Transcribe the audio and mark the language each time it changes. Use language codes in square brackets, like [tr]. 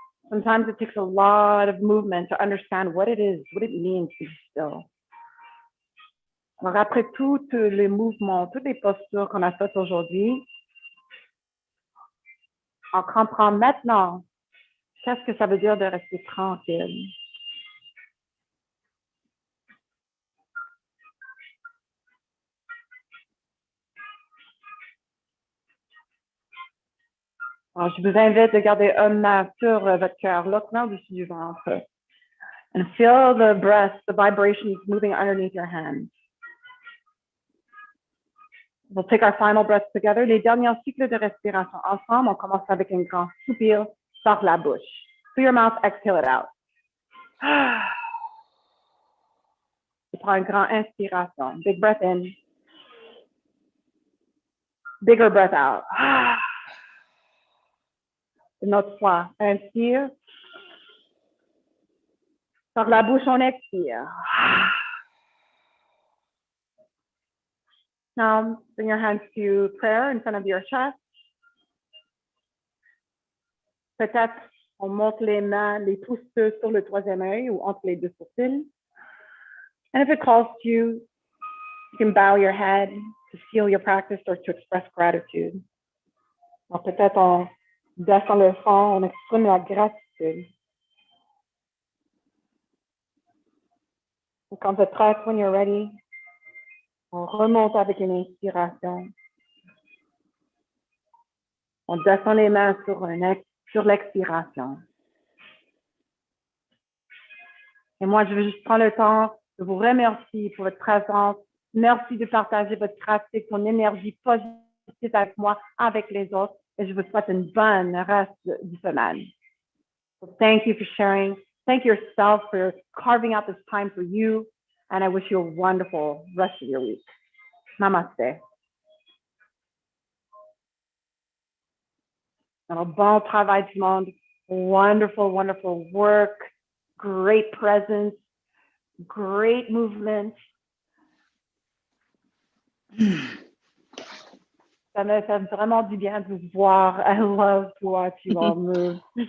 [en] Sometimes it takes a lot of movement to understand what it is, what it means to be still. [fr] Alors après tous les mouvements, toutes les postures qu'on a faites aujourd'hui, on comprend maintenant qu'est-ce que ça veut dire de rester tranquille. Alors, je vous invite à garder une main sur votre cœur, l'autre main au-dessus du ventre. [en] And feel the breath, the vibrations moving underneath your hands. We'll take our final breath together. [fr] Les derniers cycles de respiration ensemble, on commence avec un grand soupir par la bouche. [en] Through your mouth, exhale it out. [fr] Tu prends une grande inspiration. [en] Big breath in. Bigger breath out. [fr] Une autre fois. Inspire. Par la bouche, on expire. [en] Now, bring your hands to prayer in front of your chest. [fr] Peut-être on monte les mains, les pouces sur le troisième œil ou entre les deux sourcils. [en] And if it calls to you, you can bow your head to seal your practice or to express gratitude. [fr] Alors peut-être on descend le front, on exprime la gratitude. Et quand vous êtes prêt, [en] when you're ready, [fr] on remonte avec une inspiration. On descend les mains sur l'expiration. Et moi, je veux juste prendre le temps de vous remercier pour votre présence. Merci de partager votre pratique, ton énergie positive avec moi, avec les autres. Et je vous souhaite une bonne reste de semaine. [en] So thank you for sharing. Thank yourself for carving out this time for you. And I wish you a wonderful rest of your week. Namaste. [fr] Alors, bon travail tout le monde. [en] Wonderful, wonderful work. Great presence. Great movement. [fr] Ça me fait vraiment du bien de vous voir. [en] I love to watch you all move.